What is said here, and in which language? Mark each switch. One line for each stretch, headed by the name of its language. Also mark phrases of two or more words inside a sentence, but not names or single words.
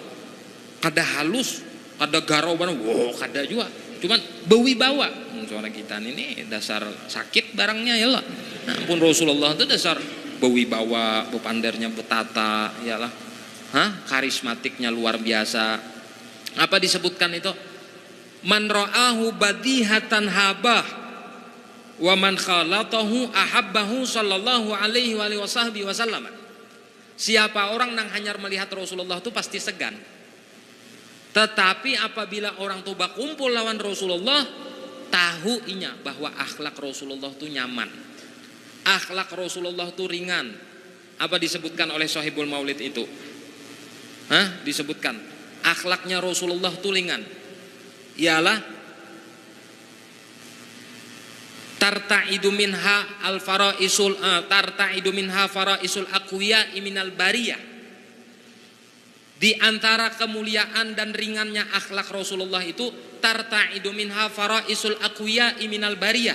Banjar: Kada halus, kada garau banget, wow kada juga, cuman berwibawa. Suara kita ini dasar sakit barangnya ya lah. Nah pun Rasulullah itu dasar berwibawa, bepandernya betata, ya lah. Karismatiknya luar biasa. Apa disebutkan itu?
Arabic: من رآه بديهة هابه ومن خالطه أحبه صلى الله عليه وسلم.
Banjar: Siapa orang yang hanya melihat Rasulullah itu pasti segan. Tetapi apabila orang itu berkumpul lawan Rasulullah, tahu inya bahwa akhlak Rasulullah itu nyaman. Akhlak Rasulullah itu ringan. Apa disebutkan oleh Sahibul Maulid itu? Disebutkan akhlaknya Rasulullah itu ringan.
Arabic: Ialah ترتعد منها فرائص الأقوياء من البرية.
Banjar: Di antara kemuliaan dan ringannya akhlak Rasulullah itu
Arabic: ترتعد منها فرائص الأقوياء من البرية.